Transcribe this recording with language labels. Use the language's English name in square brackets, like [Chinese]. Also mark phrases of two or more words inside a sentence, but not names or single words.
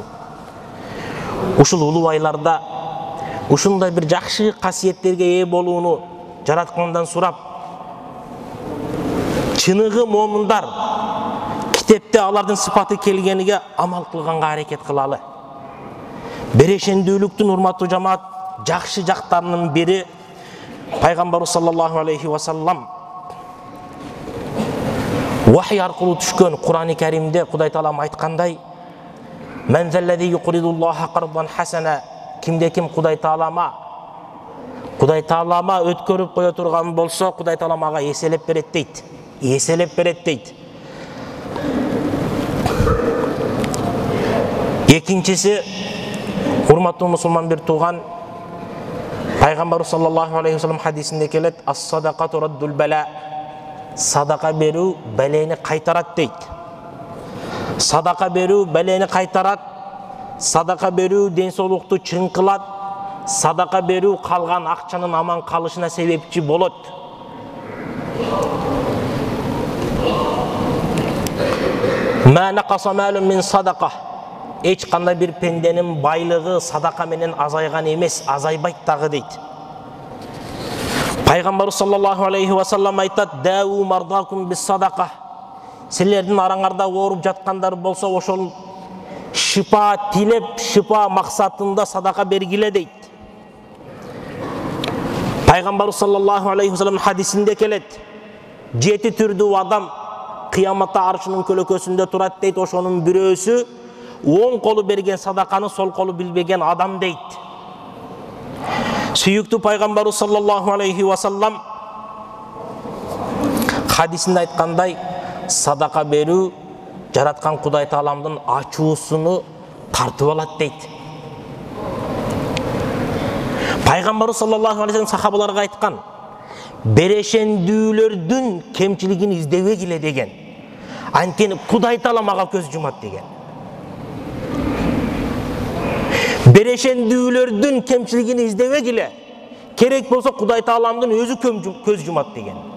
[Kyrgyz] Ушул улуу айларда ушундай бир жакшы касиеттерге ээ болууну жараткандан сурап, чыныгы момундар китепте алардын сыпаты келгениге амал кылганга аракет кылалы. Берешендүүлүктүн урматтуу жамаат жакшы жактарынын бири Пайгамбарыбыз [Arabic] صلى الله عليه وسلم [Kyrgyz] вахий аркылуу түшкөн Кур'ан-ы Каримде Кудай Таалам айткандай: [Arabic] "من ذا الذي يقرض الله قرضا حسنا", [Kyrgyz] кимде ким Кудай Таалама өткөрүп кое турган болсо, Кудай Таалам ага эселеп берет дейт. Эселеп берет дейт. Экинчиси, урматтуу мусулман бир тууган, Пайгамбар [Arabic] صلى الله عليه وسلم [Kyrgyz] хадисинде келет: [Arabic] "الصدقة رد البلاء", [Kyrgyz] садака берүү белени кайтарат дейт. Садака берүү белени кайтарат, садака берүү ден соолукту чың кылат, садака берүү калган акчанын аман калышына себепчи болот. [Arabic] ما نقص مال من صدقة, [Kyrgyz] эч кандай бир пенденин байлыгы садака менен азайган эмес, азайбайт дагы дейт. Пайгамбар [Arabic] صلى الله عليه وسلم [Kyrgyz] айтат: [Arabic] "داووا مرضاكم بالصدقة", [Kyrgyz] силердин араңарда ооруп жаткандар болсо, ошол шифа тилеп, шифа максатында садака бергиле дейт. Пайгамбар [Arabic] صلى الله عليه وسلم [Kyrgyz] хадисинде келет: "Жети түрдүү адам кыяматта аршынын көлөкөсүндө турат" дейт. Ошонун бирөөсү оң колу берген садаканы сол колу билбеген адам дейт. Сүйүктүү Пайгамбар [Arabic] صلى الله عليه وسلم [Kyrgyz] хадисинде айткандай, садака берүү жараткан Кудай Тааламдын ачуусуну тартып алат дейт. Пайгамбар [Arabic] صلى الله عليه وسلم [Kyrgyz] сахабаларга айткан: "Берешендүүлөрдүн кемчилигин издебегиле" деген. Анткени Кудай Таалам ага көз жумат деген. Берешендүүлөрдүн кемчилигин издебегиле, керек болсо Кудай Тааламдын өзү көз жумат деген.